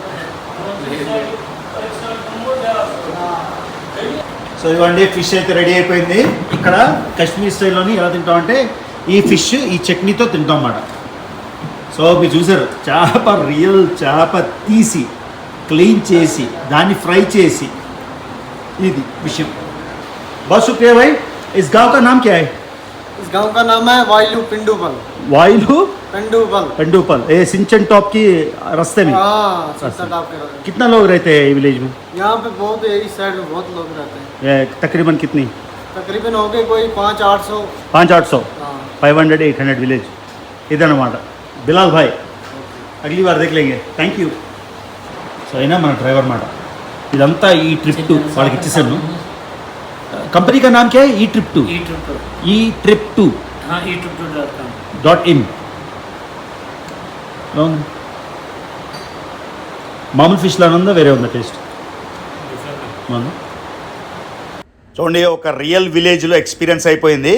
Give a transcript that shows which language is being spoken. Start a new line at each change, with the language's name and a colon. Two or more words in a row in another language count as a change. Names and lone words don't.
Telugu: సో ఇవ్వండి ఫిష్ అయితే రెడీ అయిపోయింది. ఇక్కడ కాశ్మీర్ స్టైల్లోని ఎలా తింటామంటే ఈ ఫిష్ ఈ చట్నీతో తింటాం అన్నమాట. సో మీరు చూసారు చేప, రియల్ చేప తీసి క్లీన్ చేసి దాన్ని ఫ్రై చేసి, ఇది విషయం.
Hindi: बहुत शुक्रिया भाई. इस गांव का नाम क्या है? इस गांव का नाम है वाइलू पिंडूबल। वाइलू पिंडूबल। पेंडुपल, ये सिंचन टॉप की रास्ते में। हाँ, सिंचन टॉप के रास्ते। कितना लोग रहते हैं विलेज में? यहाँ पे बहुत इस साइड में बहुत लोग रहते हैं। ये तकरीबन कितनी? तकरीबन हो गए कोई 500-800। 500-800, हाँ। 500-800 विलेज ఇదన్నమాట. బిలాల్ భాయ్ अगली बार देख लेंगे.
English: Thank you.
Telugu: సో అయినా మన డ్రైవర్ మాట ఇదంతా ఈ ట్రిప్ టు వాళ్ళకి ఇచ్చేసాను.
Hindi: कंपनी का नाम क्या है?
Telugu: ఈ ట్రిప్ టు. ఈ ట్రిప్ టు.
Hindi: हाँ eTrip2.com.
Telugu: .in. మామూలు ఫిష్ లాగా ఉందా, వేరే ఉందా టేస్ట్? చూడండి, ఒక రియల్ విలేజ్లో ఎక్స్పీరియన్స్ అయిపోయింది.